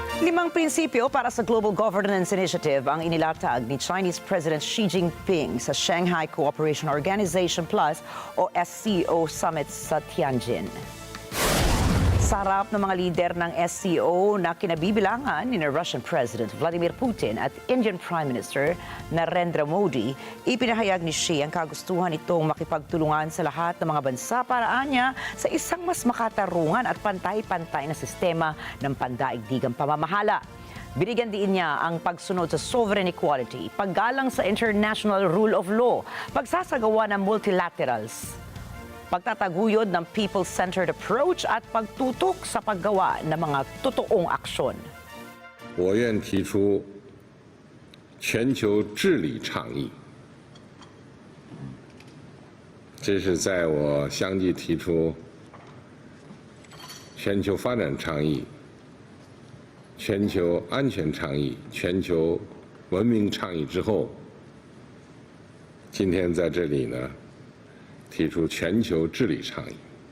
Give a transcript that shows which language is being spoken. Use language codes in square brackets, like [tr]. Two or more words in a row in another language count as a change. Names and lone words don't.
[tl] Limang prinsipyo para sa Global Governance Initiative ang inilatag ni [en] Chinese President [tl] Xi Jinping sa Shanghai Cooperation Organization Plus o SCO Summit sa Tianjin. Sa harap ng mga lider ng SCO na kinabibilangan ni [en] Russian President [tl] Vladimir Putin at [en] Indian Prime Minister [tl] Narendra Modi, ipinahayag ni Xi ang kagustuhan itong makipagtulungan sa lahat ng mga bansa para anya sa isang mas makatarungan at pantay-pantay na sistema ng pandaigdigang pamamahala. Binigyan din niya ang pagsunod sa [en] sovereign equality, [tl] paggalang sa [en] international rule of law, [tl] pagsasagawa ng multilaterals, pagtataguyod ng [en] people-centered approach [tl] at pagtutok sa paggawa ng mga totoong aksyon. [zh] 我愿提出全球治理倡议，这是在我相继提出全球发展倡议、全球安全倡议、全球文明倡议之后，今天在这里呢，提出全球治理倡议，